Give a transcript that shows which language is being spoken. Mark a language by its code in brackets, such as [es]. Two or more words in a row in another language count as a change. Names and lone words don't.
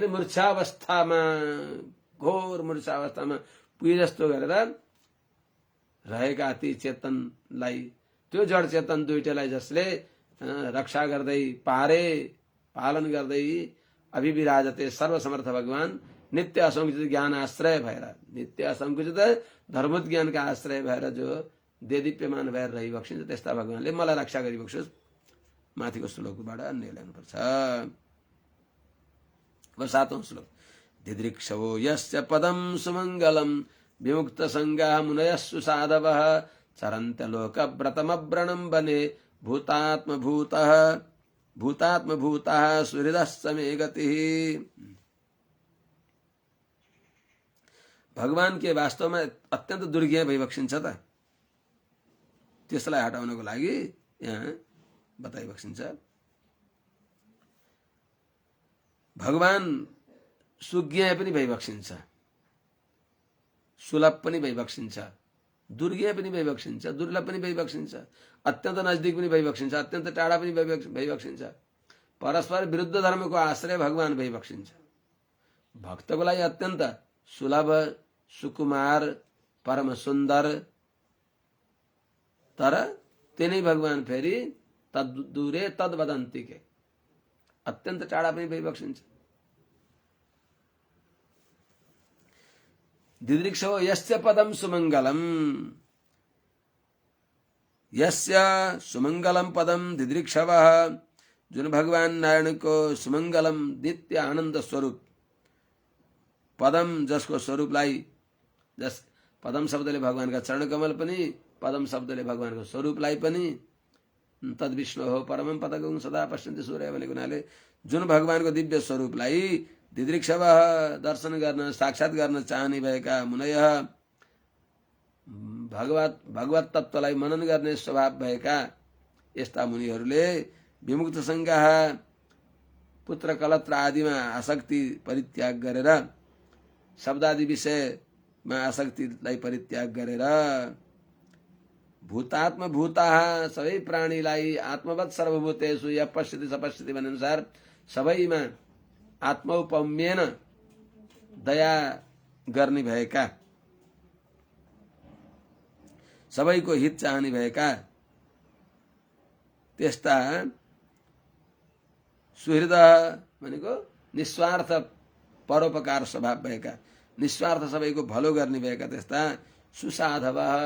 [ne] मूर्छावस्थामा, घोर मूर्छावस्थामा पुगे जस्तो गरेर रहेका ती चेतनलाई, त्यो जड चेतन दुईटैलाई जसले रक्षा गर्दै पालन गर्दै अभिविराजते सर्वसमर्थ भगवान नित्य असङ्कुचित ज्ञान आश्रय भएर, नित्य असङ्कुचित धर्मोत ज्ञानका आश्रय भएर जो देदीप्यमान भएर रहिबक्सिन्छ, त्यस्ता भगवानले मलाई रक्षा गरी बक्सियोस्। माथिको श्लोकबाट अन्य ल्याउनुपर्छ। अब 7औं श्लोक। [sa] दिदृक्षवो यस्य पदं सुमङ्गलं विमुक्त संगा मुनयः सुसाधवः चरन्त्य लोकव्रतमव्रणं वने भूतात्मभूतः सुहृदश्च मे गतिः। [ne] भगवान के वास्तवमा अत्यन्त दुर्ज्ञ भइबक्सिन्छ त, त्यसलाई हटाउनको लागि यहाँ बताइबक्सिन्छ। भगवान सुज्ञ पनि भइबक्सिन्छ, सुलभ पनि भइबक्सिन्छ, दुर्ज्ञ पनि भइबक्सिन्छ, दुर्लभ पनि भइबक्सिन्छ, अत्यन्त नजदिक पनि भइबक्सिन्छ, अत्यन्त टाढा पनि भइबक्सिन्छ। परस्पर विरुद्ध धर्मको आश्रय भगवान भइबक्सिन्छ। भक्तको लागि अत्यन्त सुलभ, सुकुमार, परम सुन्दर, तर तिनै भगवान फेरि [sa] तद दूरे तद वदन्ति [ne] के अत्यन्त टाढा पनि भइबक्सिन्छ। [sa] दिदृक्षो यस्य पदम सुमङ्गलम, यस्य सुमङ्गलम पदम दिदृक्षवः, [ne] जुन भगवान नारायण को सुमङ्गलम नित्य आनन्द स्वरूप पदम, जसको स्वरूपलाई, जस पदम शब्दले भगवानका चरण कमल पनि, पदम शब्दले भगवानको स्वरूपलाई पनि, [sa] तद विष्णु हो परमं पदगं सदा पश्यन्ति सूर्य [ne] भनेको हुनाले जुन भगवानको दिव्य स्वरूपलाई दिदृक्षवः दर्शन गर्न, साक्षात गर्न चाहने भएका मुनयः, भगवत तत्त्वलाई मनन गर्ने स्वभाव भएका यस्ता मुनिहरूले [sa] विमुक्त संज्ञा, [ne] पुत्र कलत्र आदिमा आसक्ति परित्याग गरेर, शब्दादि विषयमा आसक्तिलाई परित्याग गरेर, भूतात्मभूतः सबै प्राणीलाई [sa] आत्मवत् सर्वभूतेषु यः पश्यति स पश्यति [ne] भने अनुसार सबैमा आत्मौपम्येन दया गर्ने भएका, सबैको हित चाहने भएका त्यस्ता सुहृद भनेको निस्वार्थ परोपकार स्वभाव भएका, निस्वार्थ सबैको भलो गर्ने भएका त्यस्ता सुसाधव,